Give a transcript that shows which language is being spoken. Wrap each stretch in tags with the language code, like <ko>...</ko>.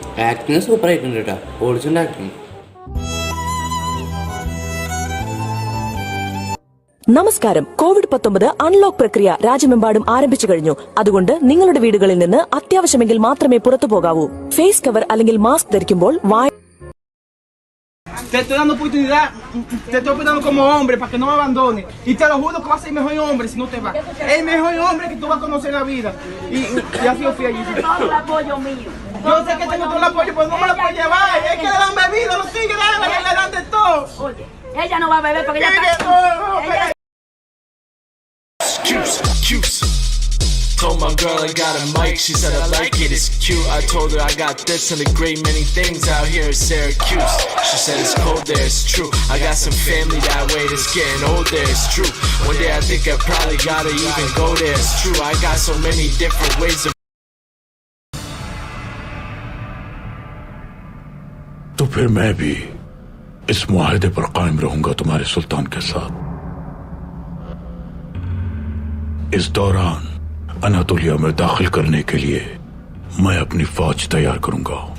<ml>Acting super ആയിട്ടുണ്ട് കേട്ടോ, original acting. നമസ്കാരം. കോവിഡ്-19 അൺലോക്ക് പ്രക്രിയ രാജ്യമെമ്പാടും ആരംഭിച്ചു കഴിഞ്ഞു. അതുകൊണ്ട് നിങ്ങളുടെ വീടുകളിൽ നിന്ന് അത്യാവശ്യമെങ്കിൽ മാത്രമേ പുറത്തു പോകാവൂ. ഫേസ് കവർ അല്ലെങ്കിൽ mask ധരിക്കുമ്പോൾ</ml> <es>Te estoy dando oportunidad, te estoy oportunando como hombre para que no me abandones. Y te lo juro que vas a ser el mejor hombre si no te vas. El mejor hombre que tú vas a conocer en la vida. Y ha sido fiel. Todo el apoyo mío. Yo sé que tengo todo el apoyo, pero no me lo puedo llevar. Es que le dan bebida, los tigres le dan de todo. Oye, ella no va a beber porque ella está...</es> <en>Excuse. Told my girl I got a mic, she said I like it, it's cute. I told her I got this and a great many things out here in Syracuse. She said it's cold there, it's true. I got some family that way that's getting old there, it's true. One day I think I probably gotta even go there, it's true. I got so many different ways of...</en> <hi>तो फिर मैं भी इस मुआहदे पर कायम रहूंगा तुम्हारे सुल्तान के साथ. इस दौरान अनातोलिया में दाखिल करने के लिए मैं अपनी फौज तैयार करूंगा.</hi>